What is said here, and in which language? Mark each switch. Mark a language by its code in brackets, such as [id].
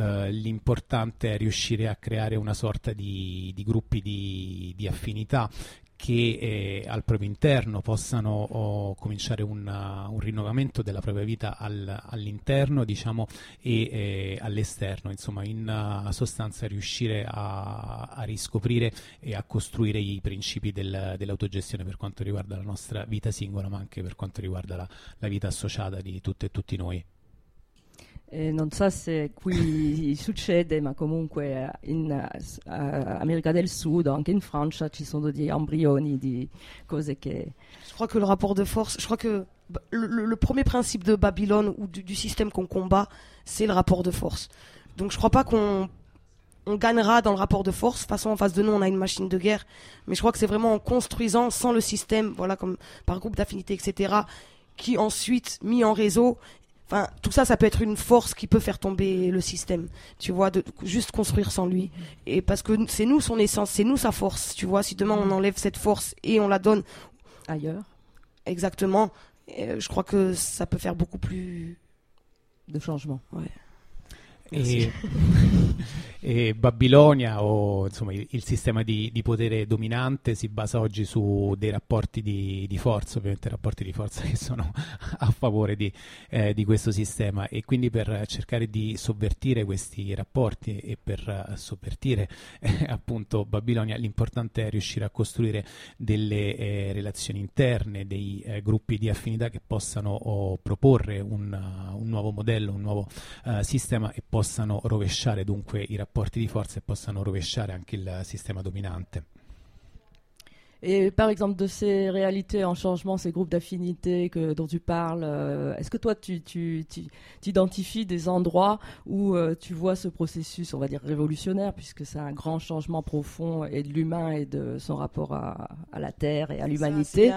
[it] l'importante è riuscire a creare una sorta di gruppi di affinità che al proprio interno possano cominciare un rinnovamento della propria vita all'interno, diciamo, e all'esterno, insomma, in sostanza riuscire a riscoprire e a costruire i principi dell'autogestione per quanto riguarda la nostra vita singola, ma anche per quanto riguarda la vita associata di tutte e tutti noi. E non so se qui succede, ma comunque in America del Sud, anche in Francia, ci sono degli embrioni di cose che... [fr] Je crois que le rapport de force, je crois que le premier principe de Babylone ou du système qu'on combat, c'est le rapport de force. Donc je crois pas qu'on gagnera dans le rapport de force. De toute façon, en face de nous, on a une machine de guerre. Mais je crois que c'est vraiment en construisant sans le système, voilà, comme par groupe d'affinité, etc., qui ensuite, mis en réseau... Enfin, tout ça, ça peut être une force qui peut faire tomber le système, tu vois, de juste construire sans lui. Et parce que c'est nous son essence, c'est nous sa force, tu vois. Si demain on enlève cette force et on la donne ailleurs, exactement, je crois que ça peut faire beaucoup plus de changement, ouais. [it] E Babilonia, o insomma il sistema di potere dominante, si basa oggi su dei rapporti di forza, ovviamente rapporti di forza che sono a favore di questo sistema, e quindi per cercare di sovvertire questi rapporti e per sovvertire appunto Babilonia, l'importante è riuscire a costruire delle relazioni interne, dei gruppi di affinità che possano proporre un nuovo modello, un nuovo sistema, e possano rovesciare dunque i rapporti di forza e possano rovesciare anche il sistema dominante. E per esempio, di queste realtà in cambiamento, questi gruppi d'affinità [fr] dont tu parli, est-ce que toi tu identifies des endroits où tu vois ce processus, on va dire, révolutionnaire, puisque c'est un grand changement profond et de l'humain et de son rapport à la terre et à l'humanité?